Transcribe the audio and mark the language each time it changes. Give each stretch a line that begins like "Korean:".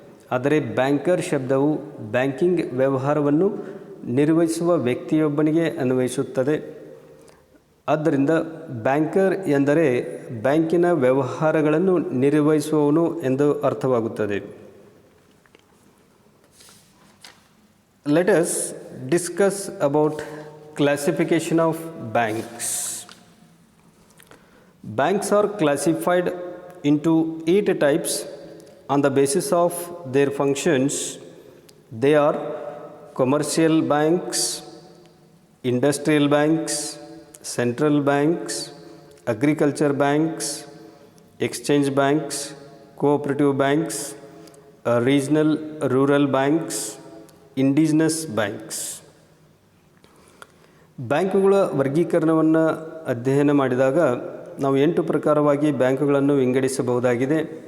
Kannada: ಆದರೆ ಬ್ಯಾಂಕರ್ ಶಬ್ದವು ಬ್ಯಾಂಕಿಂಗ್ ವ್ಯವಹಾರವನ್ನು ನಿರ್ವಹಿಸುವ ವ್ಯಕ್ತಿಯೊಬ್ಬನಿಗೆ ಅನ್ವಯಿಸುತ್ತದೆ. ಆದ್ದರಿಂದ ಬ್ಯಾಂಕರ್ ಎಂದರೆ ಬ್ಯಾಂಕಿನ ವ್ಯವಹಾರಗಳನ್ನು ನಿರ್ವಹಿಸುವವನು ಎಂದು ಅರ್ಥವಾಗುತ್ತದೆ.
English: Let us discuss about classification of banks. Banks are classified into 8 types on the basis of their functions. They are commercial banks, industrial banks, central banks, agriculture banks, exchange banks, cooperative banks, regional rural banks, indigenous banks.
Kannada: ಬ್ಯಾಂಕುಗಳ ವರ್ಗೀಕರಣವನ್ನು ಅಧ್ಯಯನ ಮಾಡಿದಾಗ ನಾವು 8 ಪ್ರಕಾರವಾಗಿ ಬ್ಯಾಂಕುಗಳನ್ನು ವಿಂಗಡಿಸಬಹುದಾಗಿದೆ.